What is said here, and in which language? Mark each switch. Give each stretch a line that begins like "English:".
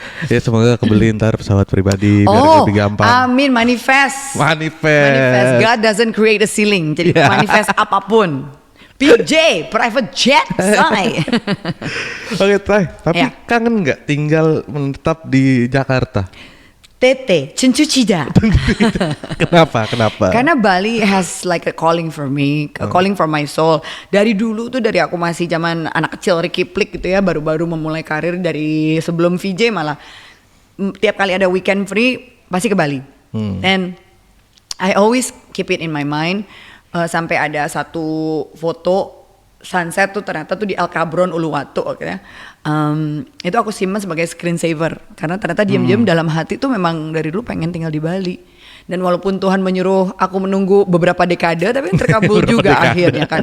Indonesian: Ya semoga kebeli ntar pesawat pribadi biar lebih gampang. Amin, manifest.
English: God doesn't create a ceiling.
Indonesian: Jadi manifest apapun. PJ,
English: private jet,
Indonesian: say. Oke Teh, tapi kangen nggak tinggal menetap di Jakarta? Tete, cencucida. Kenapa? Karena
English: Bali has like a calling for me, a calling for my soul.
Indonesian: Dari dulu tuh, dari aku masih zaman anak kecil Ricky Plik gitu ya, baru-baru memulai karir dari sebelum VJ malah. Tiap kali ada weekend free, pasti ke Bali.
English: And I always keep it in my mind.
Indonesian: Sampai ada satu foto sunset tuh ternyata tuh di El Cabron Uluwatu akhirnya. Itu aku simpan sebagai screensaver karena ternyata diam-diam dalam hati tuh memang dari dulu pengen tinggal di Bali. Dan walaupun Tuhan menyuruh aku menunggu beberapa dekade tapi terkabul juga akhirnya kan.